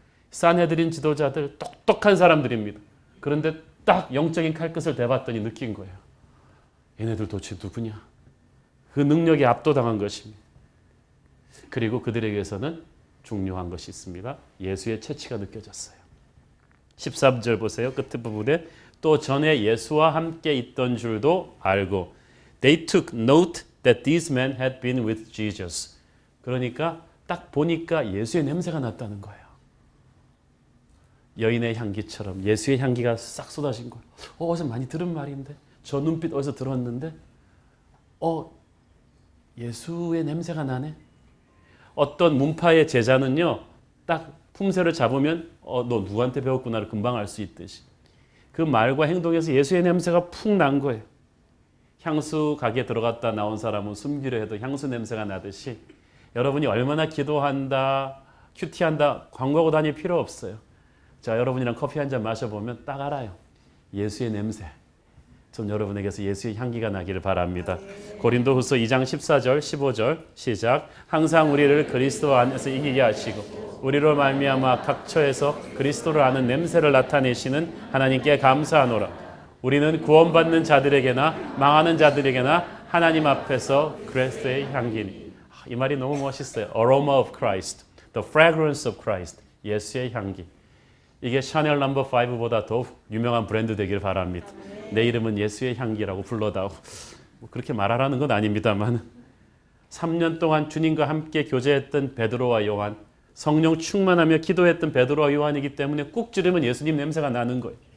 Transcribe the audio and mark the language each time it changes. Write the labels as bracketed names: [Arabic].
[Korean] 산헤드린 지도자들 똑똑한 사람들입니다. 그런데 딱 영적인 칼끝을 대봤더니 느낀 거예요. 얘네들 도대체 누구냐? 그 능력에 압도당한 것입니다. 그리고 그들에게서는 중요한 것이 있습니다. 예수의 채취가 느껴졌어요. 13절 보세요. 끝 부분에 또 전에 예수와 함께 있던 줄도 알고 [English] They took note that these men had been with Jesus. [Korean] 그러니까 딱 보니까 예수의 냄새가 났다는 거예요. 여인의 향기처럼 예수의 향기가 싹 쏟아진 거예요. 어디서 많이 들은 말인데, 저 눈빛 어디서 들었는데, 예수의 냄새가 나네. 어떤 문파의 제자는요, 딱 품새를 잡으면 너 누구한테 배웠구나를 금방 알 수 있듯이 그 말과 행동에서 예수의 냄새가 푹 난 거예요. 향수 가게에 들어갔다 나온 사람은 숨기려 해도 향수 냄새가 나듯이 여러분이 얼마나 기도한다, 큐티한다, 광고하고 다닐 필요 없어요. 자, 여러분이랑 커피 한 잔 마셔보면 딱 알아요. 예수의 냄새. 전 여러분에게서 예수의 향기가 나기를 바랍니다. 고린도후서 2장 14절 15절 시작. 항상 우리를 그리스도 안에서 이기게 하시고 우리로 말미암아 각 처에서 그리스도를 아는 냄새를 나타내시는 하나님께 감사하노라. 우리는 구원받는 자들에게나 망하는 자들에게나 하나님 앞에서 그리스도의 향기니. 이 말이 너무 멋있어요. [English] Aroma of Christ, the fragrance of Christ. [Korean] 예수의 향기. 이게 샤넬 넘버 5보다 더 유명한 브랜드 되길 바랍니다. 내 이름은 예수의 향기라고 불러다오. 그렇게 말하라는 건 아닙니다만 3년 동안 주님과 함께 교제했던 베드로와 요한, 성령 충만하며 기도했던 베드로와 요한이기 때문에 꾹 찌르면 예수님 냄새가 나는 거예요.